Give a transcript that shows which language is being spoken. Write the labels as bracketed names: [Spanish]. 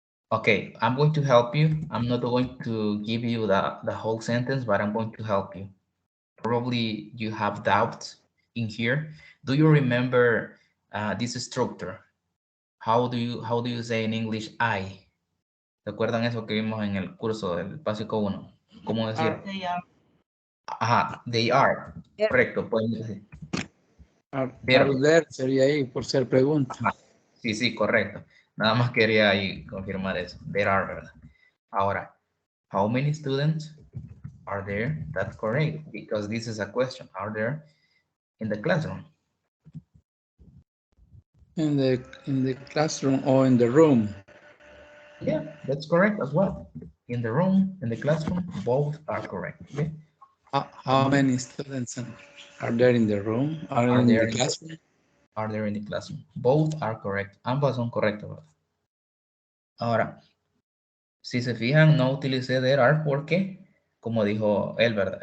[English] Okay, I'm going to help you. I'm not going to give you the whole sentence, but I'm going to help you. Probably you have doubts in here. Do you remember this structure? How do you say in English I? [Spanish] ¿Recuerdan eso que vimos en el curso del básico 1? ¿Cómo decir? [English] They are. [Spanish] Ajá, [English] they are. [Spanish] Correcto, pueden decir. [English] Are [Spanish] Pero, there sería ahí por ser pregunta. ajá, sí, correcto. Nada más quería ahí confirmar eso. [English] There are, ¿verdad? Ahora, how many students are there? That's correct, because this is a question. Are there in the classroom? In the classroom or in the room? Yeah, that's correct as well. In the room, in the classroom, both are correct. Okay? How many students are there in the room? Are in the classroom? Are there in the classroom? Both are correct. [Spanish] Ambas son correctas. Ahora, si se fijan, no utilicé there are porque, como dijo él, ¿verdad?